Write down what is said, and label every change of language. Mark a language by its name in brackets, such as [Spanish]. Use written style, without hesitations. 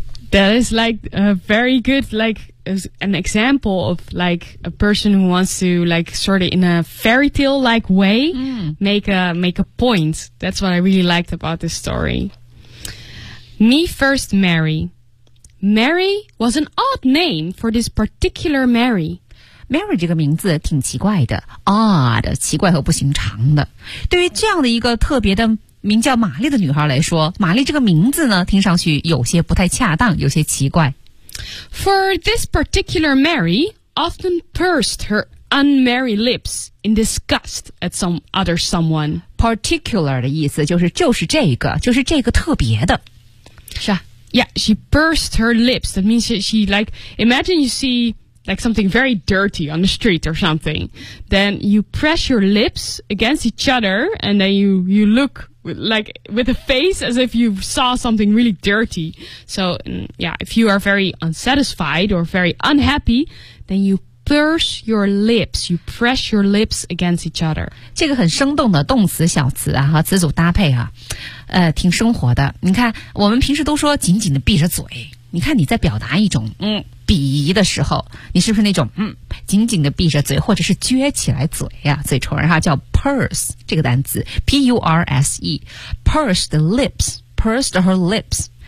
[English] That is like a very good, like an example of like a person who wants to like sort of in a fairy tale like way, make a point. That's what I really liked about this story. Me first, Mary. Mary was an odd name for this particular Mary. [Chinese] Mary 这个名字挺奇怪的 odd 奇怪和不寻常的对于这样的一个特别的名叫玛丽的女孩来说玛丽这个名字呢听上去有些不太恰当有些奇怪 [English] For this particular Mary often pursed her unmerry lips in disgust at some other someone [Chinese] Particular 的意思就是这个就是这个特别的是啊 [English] Yeah, she pursed her lips That means she like Imagine you seeLike something very dirty on the street or something. Then you press your lips against each other and then you look like with a face as if you saw something really dirty. So, yeah, if you are very unsatisfied or very unhappy, then you purse your lips. You press your lips against each other. [Chinese] 这个很生动的动词小词啊和词组搭配啊挺生活的。你看我们平时都说紧紧的闭着嘴。你看你在表达一种鄙夷的时候你是不是那种紧紧的闭着嘴或者是撅起来嘴啊嘴唇啊叫 purse 这个单词 P-U-R-S-E [English] purse the lips purse her lips